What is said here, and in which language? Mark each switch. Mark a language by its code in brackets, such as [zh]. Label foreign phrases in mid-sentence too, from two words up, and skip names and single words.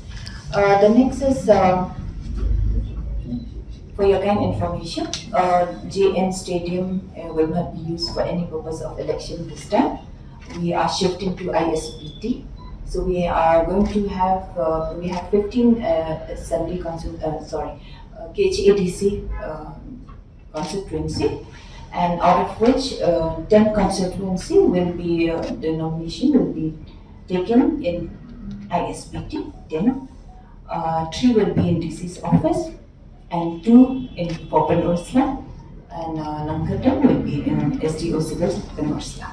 [en] The next is. For your kind information, JN Stadium will not be used for any purpose of election this time. We are shifting to Isbt. So we are going to have 15 assembly KHADC constituency, and out of which 10 constituency will be the nomination will be taken in Isbt. Then 3 will be in DC's office, and 2 in Penorsla, and Kyrteng will be in SDO Civil Penorsla.